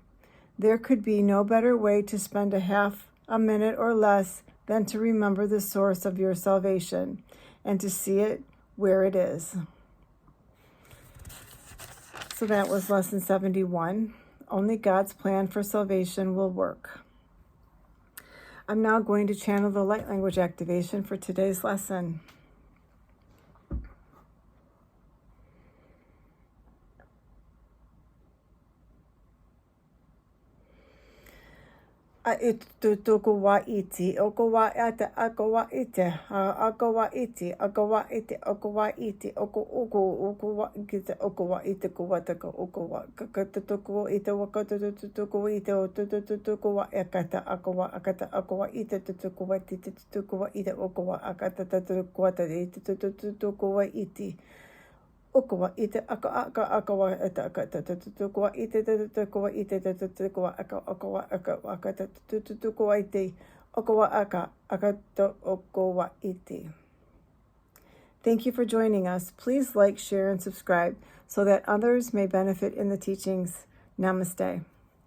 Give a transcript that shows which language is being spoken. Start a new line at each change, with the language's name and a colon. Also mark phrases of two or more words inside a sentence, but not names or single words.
English: There could be no better way to spend a minute or less than to remember the source of your salvation and to see it where it is. So that was lesson 71. Only God's plan for salvation will work. I'm now going to channel the light language activation for today's lesson. Agawa iti, agawa ata, agawa ite, agawa iti, agawa iti, agawa iti, agawa ite, agawa ite, kuwataka, agawa kakatuko ite, wakatuko ite, tutuko akata, agawa ite, tutuko ite, tutuko ite, agawa akata, tutuko ite, tutuko ite. Okawa ite akawa ite akata tutukwa ite tutukwa ite tutukwa akawa akata tutukwa ite okawa akata okawa ite. Thank you for joining us. Please like, share, and subscribe so that others may benefit in the teachings. Namaste.